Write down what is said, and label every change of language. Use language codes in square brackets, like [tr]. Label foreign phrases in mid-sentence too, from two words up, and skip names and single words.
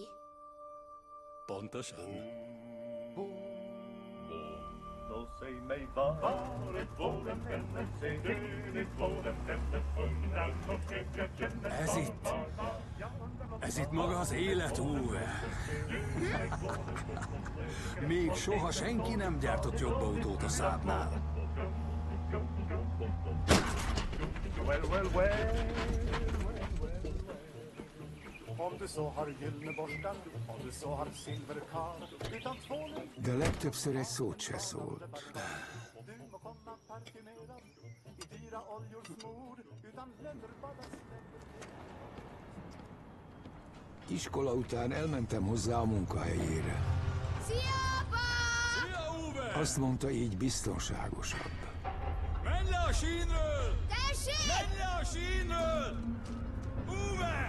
[hu] Pontosan. Ez itt maga az élet, Uwe. Még soha senki nem gyártott jobb autót a Saabnál. [sv] Om du så har gyllene borstar, om du så har silverkar, utan tvålen [hu] De legtöbbször egy szót se szólt. [sv] du må komma parfymerad, i dyra oljor smord, utan lönnor bara [hu] Iskola után elmentem hozzá a munkahelyére. Szia, apa! Szia, Uwe! Azt mondta, így biztonságosabb. Menj le a sínről! Tessék! Menj le a sínről! Uwe!